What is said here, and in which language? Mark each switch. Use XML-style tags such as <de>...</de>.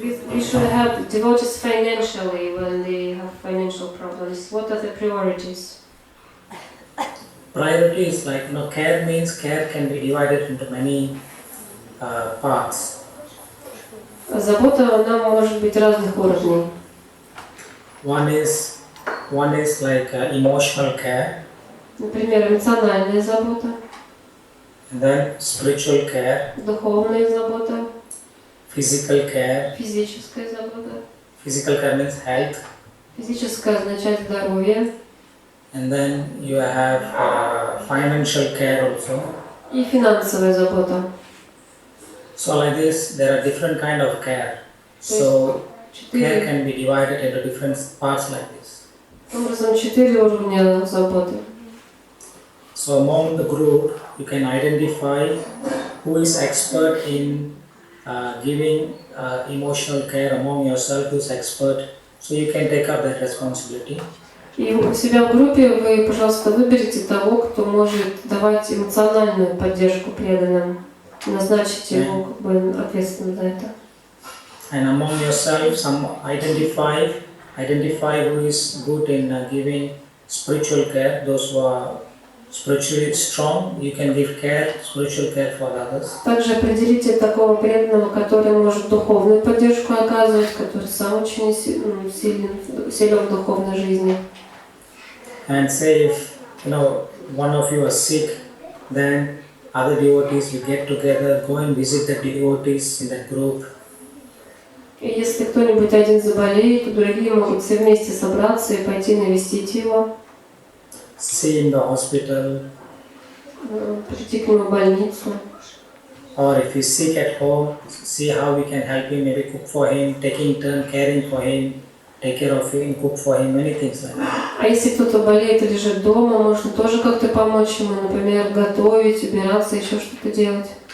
<en>We should have devotees financially when they have financial problems. What are the priorities? Priority is like, care means care can be divided into many parts.</en> <ru>Забота, она может быть разных уровней.</ru> <en>One is like emotional care.</en> <ru>Например, эмоциональная забота.</ru> <en>And then spiritual care.</en> <ru>Духовная забота.</ru> <en>Physical care.</en> <ru>Физическая забота.</ru> <en>Physical care means health.</en> <ru>Физическое означает здоровье.</ru> <en>And then you have financial care also.</en> <ru>И финансовая забота.</ru> <en>So like this, there are different kind of care. So care can be divided into different parts like this.</en> <ru>Таким образом, 4 уровня заботы.</ru> <en>So among the group, you can identify who is expert in giving emotional care among yourself, who is expert. So you can take up that responsibility.</en> <ru>И у себя в группе вы, пожалуйста, выберите того, кто может давать эмоциональную поддержку преданным. Назначите его как бы ответственным за это.</ru> <en>And among yourself, some identify who is good in giving spiritual care. Those who are spiritually strong, you can give care, spiritual care for others.</en> <ru>Также определите такого преданного, который может духовную поддержку оказывать, который сам очень силен в духовной жизни.</ru> <en>And say if one of you are sick, then other devotees will get together, go and visit the devotees in that group.</en> <ru>И если кто-нибудь один заболеет, то другие могут все вместе собраться и пойти навестить его.</ru> <en>See in the hospital.</en> <ru>Прийти к нему в больницу.</ru> <en>Or if he's sick at home, see how we can help him, maybe cook for him, taking turn caring for him, take care of him, cook for him, many things like that.</en> <ru>А если кто-то болеет и лежит дома, можно тоже как-то помочь ему, например, готовить, убираться, еще что-то делать.</ru>